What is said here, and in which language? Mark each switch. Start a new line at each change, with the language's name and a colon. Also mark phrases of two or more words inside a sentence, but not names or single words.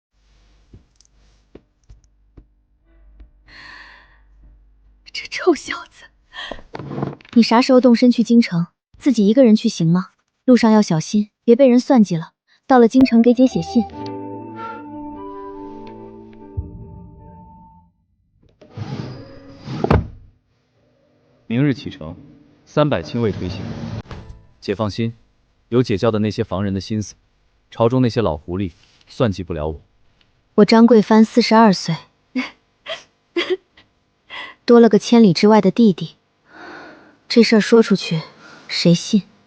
Chinese: 這臭小子，你啥時候動身去京城？自己一個人去行嗎？路上要小心，別被人算計了。到了京城給姐寫信。明日啟程，300親衛推行。姐放心，有姐教的那些防人的心思，朝中那些老狐狸算計不了我。我張貴帆42歲，多了個千里之外的弟弟，這事兒說出去，誰信？